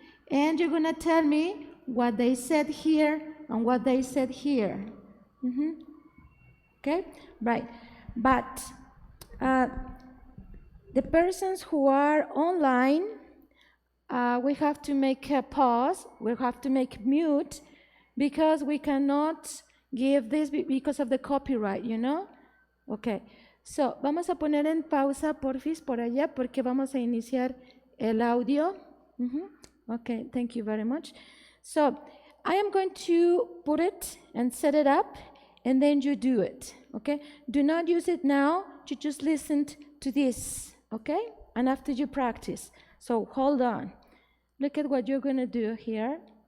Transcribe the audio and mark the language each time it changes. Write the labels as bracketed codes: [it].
[en] And you're going to tell me what they said here and what they said here. Okay? Right. But the persons who are online, we have to make a pause, we have to make mute, because we cannot give this because of the copyright, you know? [es] Okay, so vamos a poner en pausa, porfis, por allá, porque vamos a iniciar el audio. [en] Okay, thank you very much. So, I am going to put it and set it up, and then you do it, okay? Do not use it now, you just listen to this, okay? And after you practice. So, hold on. Look at what you're going to do here.